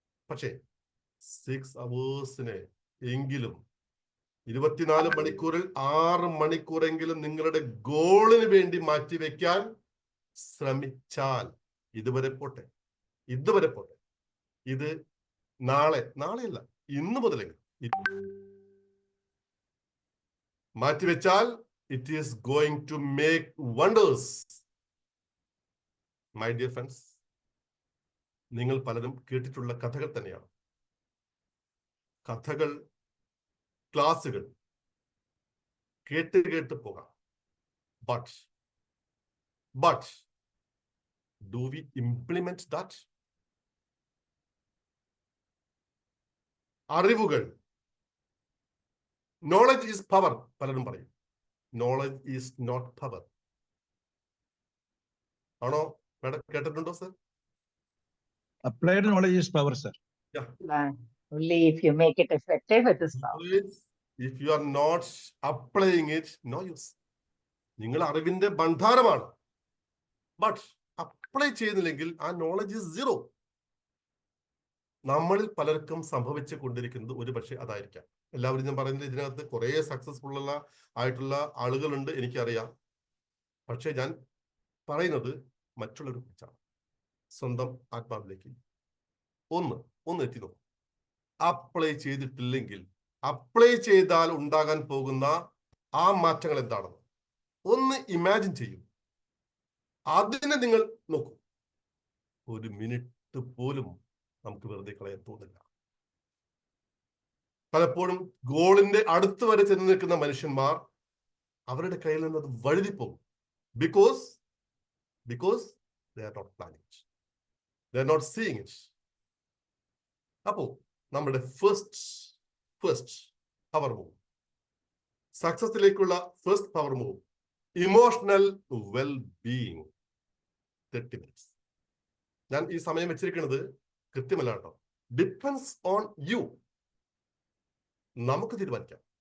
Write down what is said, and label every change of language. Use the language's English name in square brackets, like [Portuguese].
[Malayalam] പക്ഷേ [English] 6 hours [Malayalam] എങ്കിലും 24 മണിക്കൂറിൽ 6 മണിക്കൂറെങ്കിലും നിങ്ങളുടെ ഗോളിന് വേണ്ടി മാറ്റിവെക്കാൻ ശ്രമിച്ചാൽ, ഇതുവരെ പോട്ടെ, ഇത് നാളെയല്ല, ഇന്ന് മുതലെങ്കിലും മാറ്റിവെച്ചാൽ [English] it is going to make wonders. My dear friends, [Malayalam] നിങ്ങൾ പലരും കേട്ടിട്ടുള്ള കഥകൾ തന്നെയാണ്. കഥകൾ, ക്ലാസുകൾ കേട്ട് കേട്ട് പോകാം. [English] But do we implement that? [Malayalam] അറിവുകൾ, [English] knowledge is power, [Malayalam] പലരും പറയും. [English] Knowledge is not power. [Malayalam] ആണോ മാഡം? കേട്ടിട്ടുണ്ടോ sir? [English] Applied knowledge is power, sir. Only if you make it effective, it is power. If you are not applying it, no use. [Malayalam] നിങ്ങൾ അറിവിന്റെ ഭണ്ഡാരമാണ്, but apply ചെയ്യുന്നില്ലെങ്കിൽ ആ [English] Knowledge is zero. [Malayalam] നമ്മളിൽ പലർക്കും സംഭവിച്ചു കൊണ്ടിരിക്കുന്നത് ഒരു പക്ഷേ അതായിരിക്കാം. എല്ലാവരും ഞാൻ പറയുന്നത്, ഇതിനകത്ത് കുറെ സക്സസ്ഫുൾ ആയിട്ടുള്ള ആളുകളുണ്ട്, എനിക്കറിയാം. പക്ഷെ ഞാൻ പറയുന്നത് മറ്റുള്ളവരെ കുറിച്ചാണ്. സ്വന്തം ആത്മാവിലേക്ക് ഒന്ന് എത്തി നോക്കും. അപ്ലൈ ചെയ്തിട്ടില്ലെങ്കിൽ, അപ്ലൈ ചെയ്താൽ ഉണ്ടാകാൻ പോകുന്ന ആ മാറ്റങ്ങൾ എന്താണെന്ന് ഒന്ന് ഇമാജിൻ ചെയ്യും. അതിനെ നിങ്ങൾ നോക്കൂ. ഒരു മിനിറ്റ് പോലും നമുക്ക് വെറുതെ കളയാൻ തോന്നില്ല. പലപ്പോഴും ഗോളിന്റെ അടുത്ത് വരെ ചെന്ന് നിൽക്കുന്ന മനുഷ്യന്മാർ അവരുടെ കയ്യിൽ നിന്ന് അത് വഴുതിപ്പോകും. [English] Because they are not planning it. They are not seeing it. [Malayalam] അപ്പോ നമ്മുടെ first power move, സക്സസിലേക്കുള്ള first power move, emotional well being. [English] 30 minutes. [Malayalam] ഞാൻ ഈ സമയം വെച്ചിരിക്കുന്നത് കൃത്യമല്ല കേട്ടോ. [English] Depends on you. [Malayalam] നമുക്ക് തീരുമാനിക്കാം.